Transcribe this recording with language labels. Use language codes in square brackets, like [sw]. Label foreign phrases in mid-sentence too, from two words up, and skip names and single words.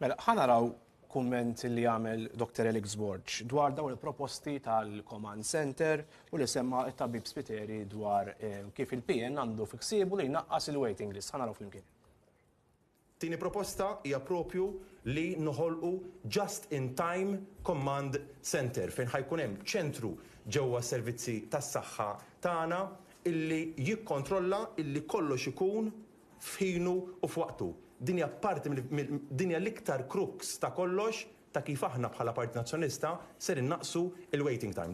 [mt] Mela ħanaraw kumment li għamel Dr. Alex Borg dwar dawn il-proposti tal- [en] Command Center [mt] u li semma it-tabib Spiteri dwar kif il-PN għandu fiksibu li jnaqqas il- [en] waiting list. [mt] Ħanaraw flimkien. Tieni proposta hija propju li noħolqu [en] just-in-time Command Center [mt] fejn ħajkun hemm ċentru ġewwa servizzi tas-saħħa tagħna illi jikkontrolla illi kollox ikun f'ħinu u f'waqtu. Dinja parti dinja l-iktar crux ta' kollox ta' kif aħna bħala Partit Nazzjonalista ser innaqsu il- [en] waiting time.